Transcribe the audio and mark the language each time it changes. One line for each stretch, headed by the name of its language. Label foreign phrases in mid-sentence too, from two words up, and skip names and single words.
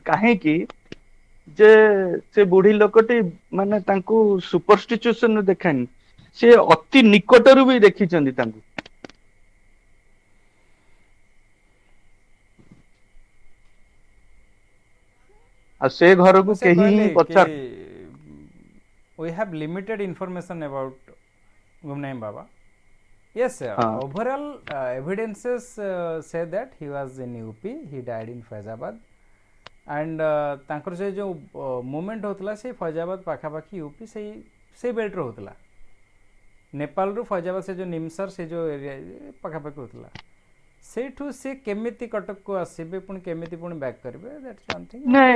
Odia: କାହିଁକି ଯେ ସେ ବୁଢୀ ଲୋକଟି ମାନେ ତାଙ୍କୁ ସୁପରଷ୍ଟିଚୁସନ ଦେଖାନି, ସେ ଅତି ନିକଟରୁ ବି ଦେଖିଛନ୍ତି ତାଙ୍କୁ। ଆଉ ସେ ଘରକୁ ମୁଁ ସେ କେହି ହିଁ କହିଲି କି ପଚାରୁ
English: we have limited information about Gumnami Baba. Yes,
Odia: ହଁ
English: overall evidences say that he was in UP, he died in Faizabad, and
Odia: ତାଙ୍କର ସେ ଯେଉଁ ମୁଭମେଣ୍ଟ ହେଉଥିଲା ସେ ଫୈଜାବାଦ ପାଖାପାଖି ୟୁପି ସେଇ ବେଲ୍ଟରେ ହେଉଥିଲା। ନେପାଳରୁ ଫୈଜାବାଦ ସେ ଯେଉଁ ନିମସର ସେ ଯେଉଁ ଏରିଆ ପାଖାପାଖି ହେଉଥିଲା। ସେଇଠୁ ସେ କେମିତି କଟକକୁ ଆସିବେ, ପୁଣି କେମିତି ପୁଣି ବ୍ୟାକ୍ କରିବେ,
English: that's one thing.
Odia: ନାଇଁ